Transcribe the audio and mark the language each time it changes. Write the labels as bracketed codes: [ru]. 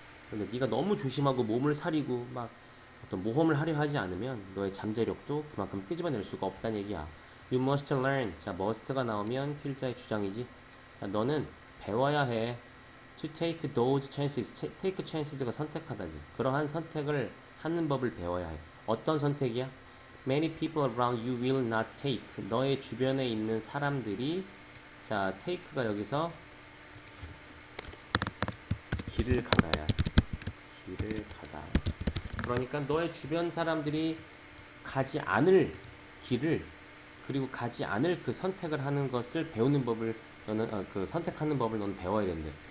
[ko] 근데 네가 너무 조심하고 몸을 사리고 막 어떤 모험을 하려 하지 않으면 너의 잠재력도 그만큼 끄집어낼 수가 없다는 얘기야. [en] You must learn. [ko] 자, must가 나오면 필자의 주장이지. 자, 너는 배워야 해. [en] To take those chances. [ko] take chances가 선택하다지. 그러한 선택을 하는 법을 배워야 해. 어떤 선택이야? [en] Many people around you will not take. [ko] 너의 주변에 있는 사람들이 자, take가 여기서 길을 가다야. 길을 가다. 그러니까 너의 주변 사람들이 가지 않을 길을 그리고 가지 않을 그 선택을 하는 것을 배우는 법을 너는 그 선택하는 법을 너는 배워야 된대.